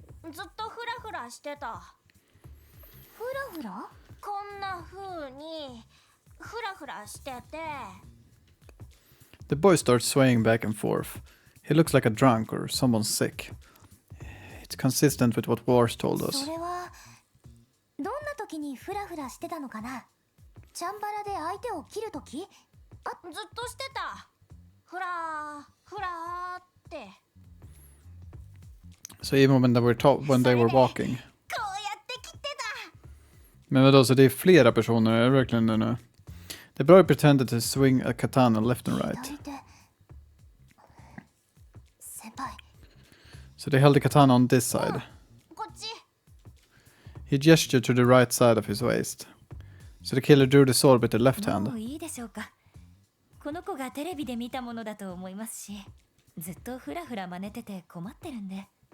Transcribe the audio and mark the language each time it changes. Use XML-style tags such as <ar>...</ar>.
<ja>ずっとフラフラしてた。フラフラ？こんな風にフラフラしてて。</ja> <en>The boy starts swaying back and forth. He looks like a drunk or someone sick. It's consistent with what Wars told us.</en> <ja>それはどんな時にフラフラしてたのかな？チャンバラで相手を切る時？ずっとしてた。フラーって。</ja> <en>So even when they were walking.</en> <ja>こうやって切ってた。</ja> <sv>Men vadå, så det är flera personer, är det verkligen det nu?</sv> <en>The boy pretended to swing a katana left and right.</en> <ja>左手。先輩。</ja> <en>So they held the katana on this side.</en> <ja>こっち。</ja> <en>He gestured to the right side of his waist. So the killer drew the sword with the left</en> <ja>も</ja> <en>hand.</en> <ja>ういいでしょうか。この子がテレビで見たものだと思いますし、ずっとフラフラ真似てて困ってるんで。</ja>